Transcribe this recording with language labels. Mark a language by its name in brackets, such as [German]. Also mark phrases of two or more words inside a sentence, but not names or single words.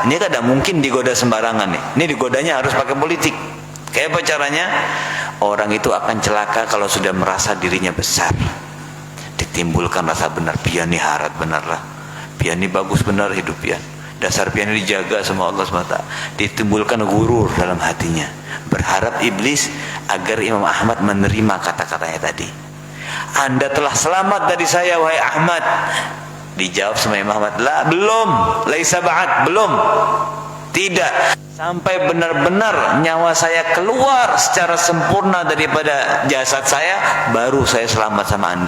[Banjar] Ini kada mungkin digoda sembarangan nih. Ini digodanya harus pakai politik. Kayak apa caranya? [Indonesian] Orang itu akan celaka kalau sudah merasa dirinya besar. [Banjar] Ditimbulkan rasa benar, pian nih harat benar lah, pian nih bagus benar hidup pian, dasar pian ini dijaga sama Allah SWT. [Indonesian] Ditimbulkan gurur dalam hatinya, berharap iblis agar Imam Ahmad menerima kata-katanya tadi. Anda telah selamat dari saya wahai Ahmad. Dijawab sama Imam Ahmad, la belum, [Arabic] ليس بعد, [Indonesian] belum, tidak, sampai benar-benar nyawa saya keluar secara sempurna daripada jasad saya, baru saya selamat sama Anda.